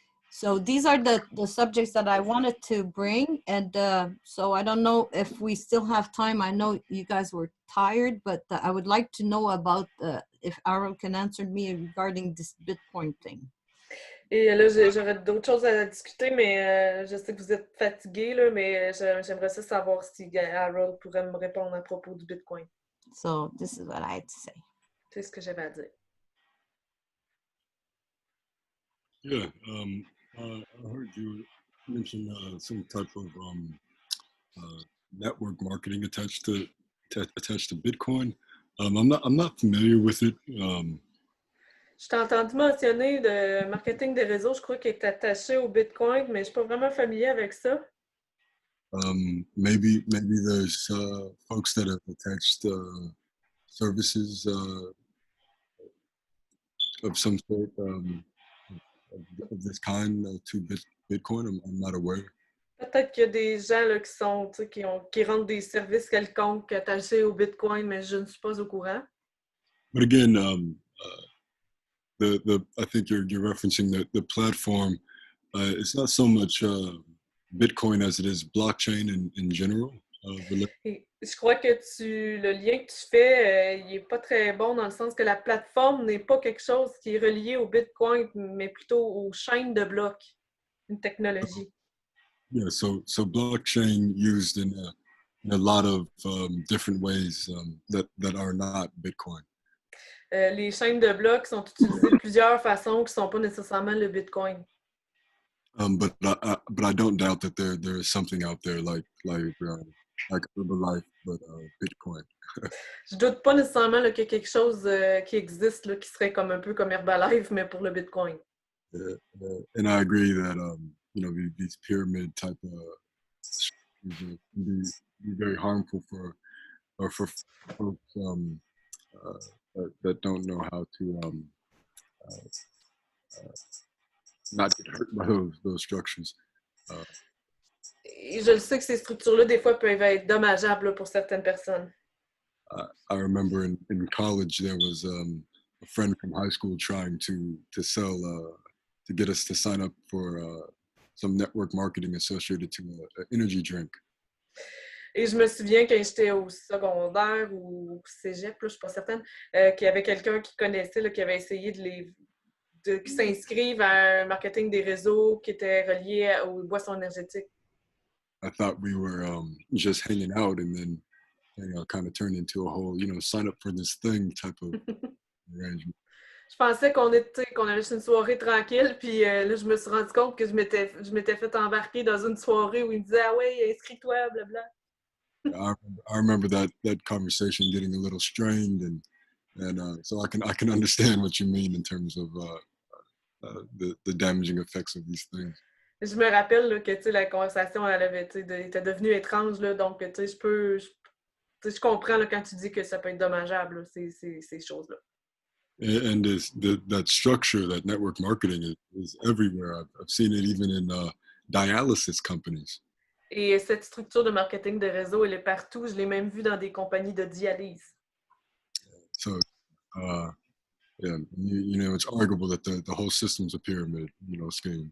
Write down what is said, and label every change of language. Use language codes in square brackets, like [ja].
[en] So these are the subjects that I wanted to bring, and so I don't know if we still have time. I know you guys were tired, but I would like to know about if Aaron can answer me regarding this Bitcoin thing. [fr] Et là, j'aurais d'autres choses à discuter, mais je sais que vous êtes fatigués, là, mais j'aimerais ça savoir si Harold pourrait me répondre à propos du Bitcoin. [en] So this is what I had to say. [fr] C'est ce que j'avais à dire. [en] Yeah, I heard you mentioned some type of network marketing attached to Bitcoin. I'm not familiar with it. [fr] Je t'ai entendu mentionner de marketing des réseaux, je crois qu'il est attaché au Bitcoin, mais je ne suis pas vraiment familier avec ça. [en] Maybe there's folks that have attached services of some sort of this kind to Bitcoin. I'm not aware. [fr] Peut-être qu'il y a des gens là, qui rendent des services quelconques attachés au Bitcoin, mais je ne suis pas au courant. [en] But again, I think you're referencing the platform. It's not so much Bitcoin as it is blockchain in general. [fr] Et je crois que le lien que tu fais, il n'est pas très bon dans le sens que la plateforme n'est pas quelque chose qui est relié au Bitcoin, mais plutôt aux chaînes de blocs, une technologie. [en] Yeah, so blockchain used in a lot of different ways that are not Bitcoin. [fr] Les chaînes de blocs sont utilisées de plusieurs façons qui ne sont pas nécessairement le Bitcoin. [en] But I don't doubt that there is something out there like Herbalife, but Bitcoin. [fr] Je doute pas nécessairement qu'il y a quelque chose qui existe là, qui serait comme un peu comme Herbalife, mais pour le Bitcoin. [en] And I agree that these pyramid type of can be very harmful for folks that don't know how to not get hurt by those structures. [fr] Et je le sais que ces structures-là, des fois, peuvent être dommageables là, pour certaines personnes. [en] I remember in college there was a friend from high school trying to sell to get us to sign up for some network marketing associated to an energy drink. [fr] Et je me souviens quand j'étais au secondaire ou au cégep, là, je ne suis pas certaine, qu'il y avait quelqu'un qui connaissait, là, qui avait essayé de s'inscrire à un marketing des réseaux qui était relié aux boissons énergétiques. [en] I thought we were just hanging out, and then kind of turned into a whole, sign up for this thing type of arrangement. [fr] Je pensais qu'on avait juste une soirée tranquille, puis là, je me suis rendu compte que je m'étais fait embarquer dans une soirée où ils me disaient « Ah ouais, inscris-toi, blabla. » [en] I remember that conversation getting a little strained, and so I can understand what you mean in terms of the damaging effects of these things. [fr] Je me rappelle là, que la conversation était devenue étrange, là, donc je comprends là, quand tu dis que ça peut être dommageable, là, ces choses-là. [en] And that structure, that network marketing is everywhere. I've seen it even in dialysis companies. [fr] Et cette structure de marketing de réseau, elle est partout. Je l'ai même vue dans des compagnies de dialyse. [en] So, it's arguable that the whole system's a pyramid, scheme.